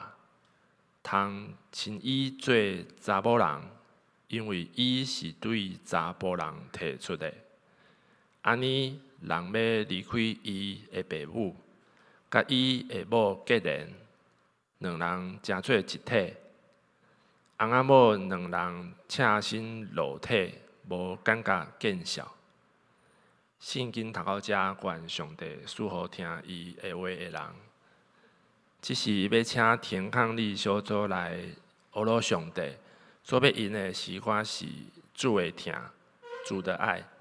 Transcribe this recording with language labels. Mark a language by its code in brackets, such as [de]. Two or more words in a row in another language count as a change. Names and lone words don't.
[nan] 通称伊做查某人，因为伊是对查甫人摕出的。安尼，人要离开伊的爸母，甲伊的某结连，两人成做一体。翁仔某两人赤身裸体，无感觉见笑。圣经读到遮，愿上帝赐福听伊的话的人。只是要请天空里小组来学罗上帝，所要因的诗歌是主的听，主的爱。